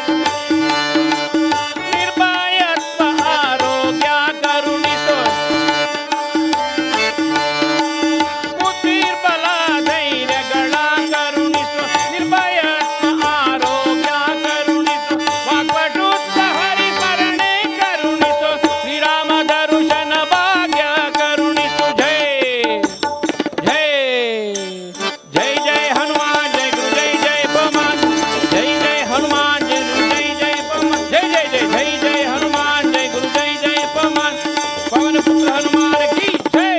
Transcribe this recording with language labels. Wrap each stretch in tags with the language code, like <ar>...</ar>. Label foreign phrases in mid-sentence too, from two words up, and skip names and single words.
<kn>ನಿರ್ಭಯತ್ವ ಆರೋಗ್ಯ ಕರುಣಿಸೋ, ಬುದ್ಧಿರ್ಬಲ ಧೈರ್ಯಗಳ ಕರುಣಿಸೋ, ನಿರ್ಭಯತ್ವ ಆರೋಗ್ಯ ಕರುಣಿಸೋ, ವಾಕ್ಪಟುತ್ವ ಹರಿಸ್ಮರಣೆ ಕರುಣಿಸೋ, ಶ್ರೀರಾಮ ದರ್ಶನ ಭಾಗ್ಯ ಕರುಣಿಸು ಜೈ</kn> <hi>जय जय जय हनुमान, जय गुरु जय जय पवन, जय जय हनुमान, जय गुरु जय जय पवन, जय जय जय जय जय हनुमान, जय गुरु जय जय पवन, पवन पुत्र हनुमान की जय।</hi>